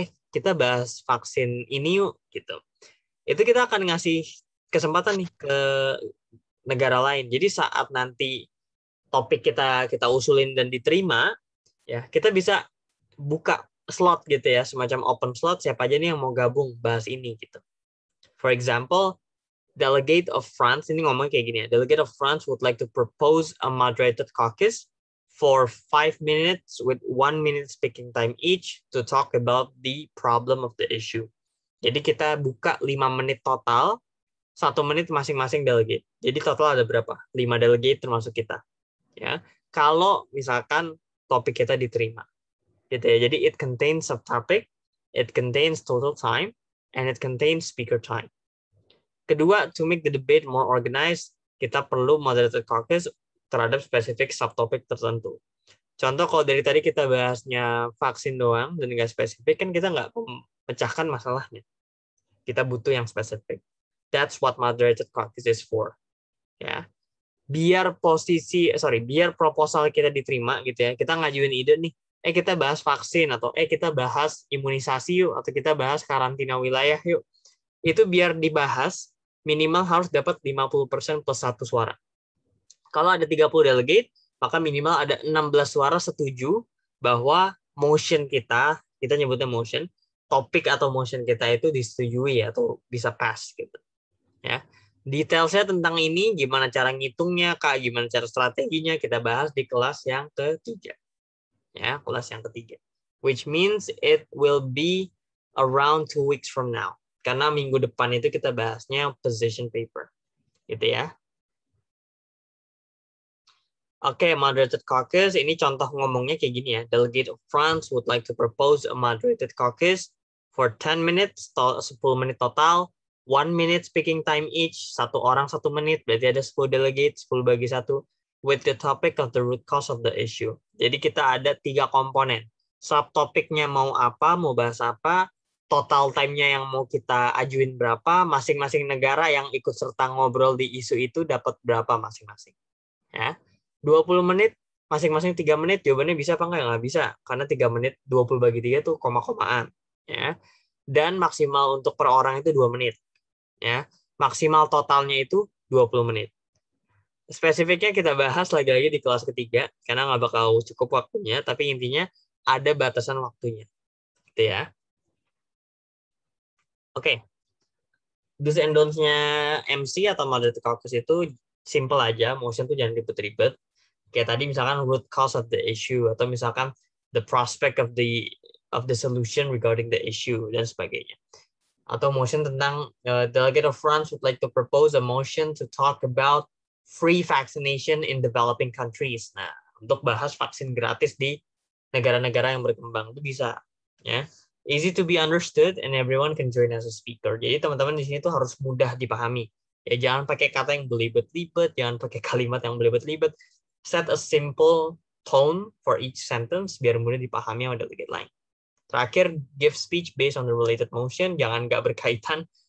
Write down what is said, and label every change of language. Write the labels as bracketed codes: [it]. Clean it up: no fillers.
[id] Kita bahas vaksin ini yuk gitu. Itu kita akan ngasih kesempatan nih ke negara lain. Jadi saat nanti topik kita usulin dan diterima, ya kita bisa buka slot gitu ya, semacam open slot, siapa aja nih yang mau gabung bahas ini gitu. [en] For example, Delegate of France, [id] ini ngomong kayak gini ya, [en] Delegate of France would like to propose a moderated caucus for 5 minutes with 1 minute speaking time each to talk about the problem of the issue. [id] Jadi kita buka 5 menit total, 1 menit masing-masing delegate. Jadi total ada berapa? 5 delegate termasuk kita. Ya, kalau misalkan topik kita diterima. Gitu ya. [en] Jadi it contains subtopic, it contains total time, and it contains speaker time. [id] Kedua, [en] to make the debate more organized, [id] kita perlu moderated caucus terhadap spesifik subtopik tertentu. Contoh kalau dari tadi kita bahasnya vaksin doang dan nggak spesifik, kan kita nggak memecahkan masalahnya. Kita butuh yang spesifik. [en] That's what moderated caucus is for. [id] Ya. Biar proposal kita diterima gitu ya. Kita ngajuin ide nih, kita bahas vaksin, atau kita bahas imunisasi yuk, atau kita bahas karantina wilayah yuk. Itu biar dibahas, minimal harus dapat 50% plus 1 suara. Kalau ada 30 delegate, maka minimal ada 16 suara setuju bahwa motion kita nyebutnya motion, topik atau motion kita itu disetujui atau bisa pass gitu. Ya. Detailnya tentang ini, gimana cara ngitungnya, gimana cara strateginya, kita bahas di kelas yang ketiga. Ya, kelas yang ketiga. [en] Which means it will be around 2 weeks from now. [id] Karena minggu depan itu kita bahasnya position paper. Gitu ya. [en] Oke, moderated caucus, [id] ini contoh ngomongnya kayak gini ya. [en] Delegate of France would like to propose a moderated caucus for 10 minutes, [id] 10 menit total, [en] 1 minute speaking time each, [id] 1 orang 1 menit, berarti ada 10 delegate, 10 bagi 1, [en] with the topic of the root cause of the issue. [id] Jadi kita ada 3 komponen. Subtopiknya mau apa, mau bahas apa, total time-nya yang mau kita ajuin berapa, masing-masing negara yang ikut serta ngobrol di isu itu dapat berapa masing-masing. Ya. 20 menit, masing-masing 3 menit, jawabannya bisa apa enggak? Nggak bisa, karena 3 menit 20 bagi 3 itu koma-komaan. Ya. Dan maksimal untuk per orang itu 2 menit. Ya. Maksimal totalnya itu 20 menit. Spesifiknya kita bahas lagi-lagi di kelas ketiga, karena nggak bakal cukup waktunya, tapi intinya ada batasan waktunya. Gitu ya. Oke. Do's and don'ts-nya MC atau moderated caucus itu simple aja, motion tuh jangan ribet-ribet. Kayak tadi misalkan [en] root cause of the issue, atau misalkan the prospect of the solution regarding the issue, [id] dan sebagainya. [en] Atau motion tentang Delegate of France would like to propose a motion to talk about free vaccination in developing countries. [id] Nah, untuk bahas vaksin gratis di negara-negara yang berkembang itu bisa, ya. [en] Easy to be understood and everyone can join as a speaker. [id] Jadi teman-teman di sini tuh harus mudah dipahami. Ya jangan pakai kata yang belibet-libet, jangan pakai kalimat yang belibet-libet. [en] Set a simple tone for each sentence [id] biar mudah dipahami sama delegate lain. [en] Terakhir, give speech based on the related motion. [id] Jangan nggak berkaitan.